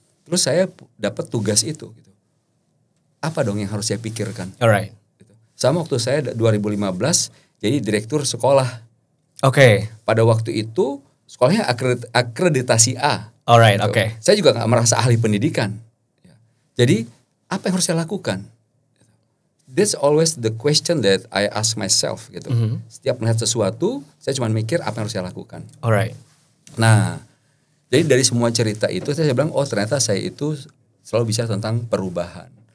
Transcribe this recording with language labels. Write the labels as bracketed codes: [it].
[id] Terus saya dapat tugas itu. Gitu. Apa dong yang harus saya pikirkan? [en] Alright. [id] Sama waktu saya 2015 jadi direktur sekolah. Oke. Pada waktu itu sekolahnya akreditasi A. [en] Alright, [id] gitu. oke. Saya juga nggak merasa ahli pendidikan. Jadi apa yang harus saya lakukan? [en] That's always the question that I ask myself gitu. [id] Setiap melihat sesuatu, saya cuma mikir apa yang harus saya lakukan. [en] Alright. [id] Nah, jadi dari semua cerita itu saya bilang, oh ternyata saya itu selalu bicara tentang perubahan.